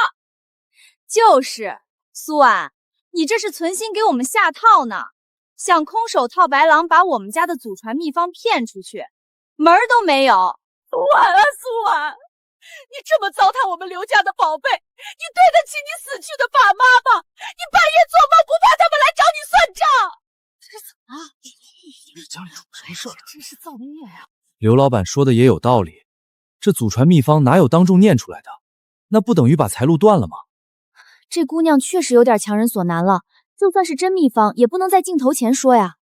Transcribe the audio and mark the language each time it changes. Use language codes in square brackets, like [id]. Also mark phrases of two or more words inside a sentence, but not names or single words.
[zh] 就是蘇婉，你這是存心給我們下套呢，想空手套白狼，把我們家的祖傳秘方騙出去，門兒都沒有。蘇婉啊蘇婉，你這麼糟蹋我們劉家的寶貝，你對得起你死去的爸媽嗎？你半夜做夢不怕他們來找你算賬？這是怎麼了？家裡出什麼事了？真是造孽呀！劉老闆說的也有道理，這祖傳秘方哪有當眾念出來的？那不等於把財路斷了嗎？這姑娘確實有點強人所難了，就算是真秘方，也不能在鏡頭前說呀。